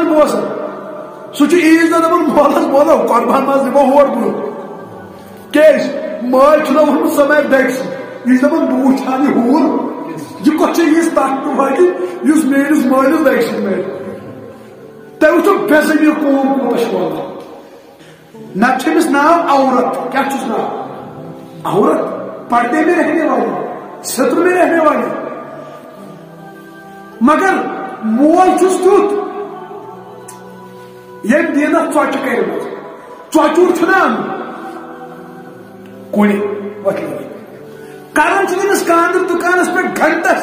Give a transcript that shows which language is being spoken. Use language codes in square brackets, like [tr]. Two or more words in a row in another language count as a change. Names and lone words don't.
[ks] بوزان سُہ چھُ عیٖذ دۄہ دپان مولس مولو قۄربان ماز دِمو ہور برونٛہہ کیازِ مٲلۍ چھُنہ ووٚنمُت سۄ مارِ دگہِ سۭتۍ یہِ چھُ دپان بہٕ وٕچھِ ہا یہِ ہوٗر یہ کتھ یِژھ طاقت واتہِ یُس میٲنِس مٲلِس دگہِ سۭتۍ مارِ تۄہہِ وٕچھو بے ضمیٖر قوم کوٗتاہ چھُ واللہ نتہٕ چھُ أمِس ناو عورت کیٛاہ چھُس ناو عورت [ur] پردے میں رہنے والی ستر میں رہنے والی [ks] مگر مول چھُس تیُتھ ییٚمۍ دیٖنس ژۄچہِ کٔرمٕژ ژۄچُر چھُنہ اَنُن کُنہِ وۄتھِ کران چھِ أمِس کاندر دُکانس پٮ۪ٹھ گھنٹس